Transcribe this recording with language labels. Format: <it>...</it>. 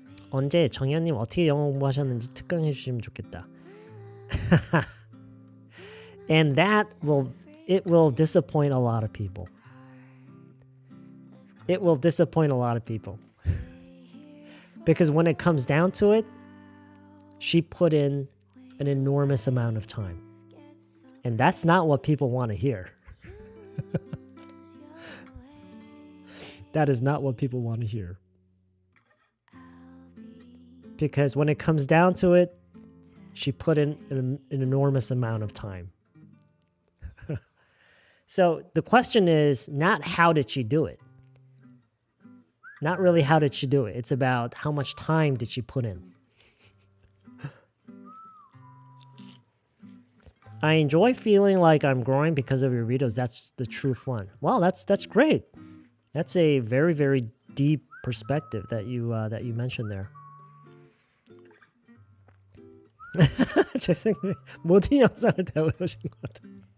<ko>언제 정현님 어떻게 영어 공부하셨는지 특강해 주시면 좋겠다.</ko> <en>And it will disappoint a lot of people. It will disappoint a lot of people. Because when it comes down to it, she put in an enormous amount of time. And that's not what people want to hear. That is not what people want to hear. Because when it comes down to it, she put in an enormous amount of time. So the question is not how did she do it? Not really how did she do it. It's about how much time did she put in. I enjoy feeling like I'm growing because of your videos. That's the true fun. Wow, that's great. That's a very deep perspective that you mentioned there.</en> <ko>모든 영상을 다 보신 것 같아요.</ko>